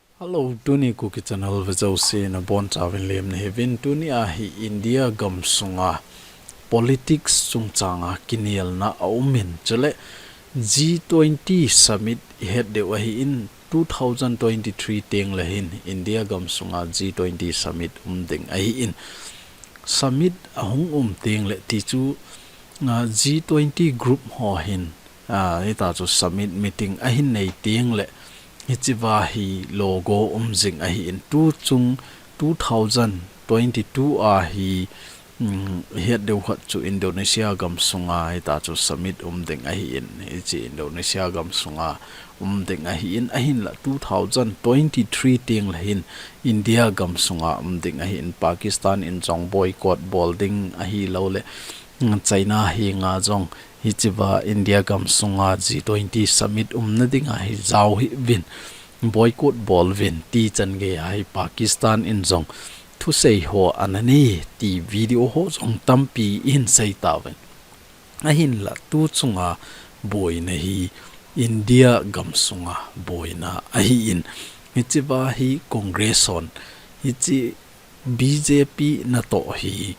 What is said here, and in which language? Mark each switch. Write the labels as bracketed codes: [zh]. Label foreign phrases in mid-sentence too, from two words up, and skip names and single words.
[tcz] Hello, tuni KUKI channel vizau se na bon chawin lem ne hevin tuni a hi India gam sunga politics chungchanga kinial na aumin chale G20 [en] summit head [tcz] de wa hi in 2023 teng la hin India gam sunga G20 summit ding a hi in summit ahung teng le ti chu G20 group ho hin ita chu [en] summit meeting [tcz] a hin nei teng le Hichiva hi logo umjing a hi in tu chung 2022 a hi hiat deu khat chu Indonesia gam sunga ita chu summit ding a hi in chi Indonesia gam sunga ding a hi in la 2023 ting la hin India gam sunga ding a hi in Pakistan in jong boycott bolding a hi lo le China hi nga jong Hichiva India gam sunga G20 summit na dinga hi zau hi vin boycott bol vin ti chan ge hi Pakistan in jong thu sei ho anani ti video ho jong tampi in sei tawen a hin la tu chunga boy na hi India gam sunga boy na a hi in Hichiva hi congress on hichi BJP na to hi